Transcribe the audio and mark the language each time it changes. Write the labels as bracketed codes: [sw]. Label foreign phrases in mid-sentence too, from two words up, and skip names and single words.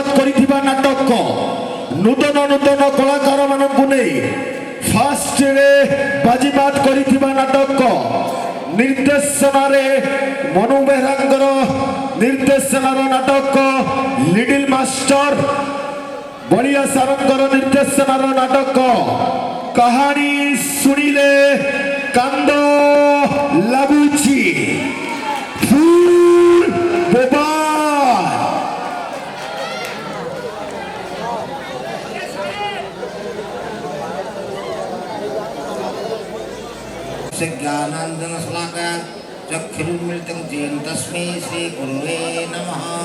[or] କରିଥିବା ନାଟକ ନୂତନ ନୂତନ କଳାକାର ମାନଙ୍କୁ ନେଇ ଫର୍ଷ୍ଟ ରେ ବାଜିମାତ କରିଥିବା ନାଟକ ନିର୍ଦ୍ଦେଶନ ରେ ମନୁ ବେହେରାଙ୍କର ନିର୍ଦ୍ଦେଶନାର ନାଟକ ଲିଟିଲ ମାଷ୍ଟର ବଲିଆ ସାରଙ୍ଗର ନିର୍ଦ୍ଦେଶନାର ନାଟକ କାହାଣୀ ଶୁଣିଲେ କାନ୍ଦ ଲାଗୁଛି ଫୁଲ ବୋଉର [sa] ज्ञानांजन श्लाघा चक्षुरुन्मिलितं येन तस्मै श्री गुरुवे नमः।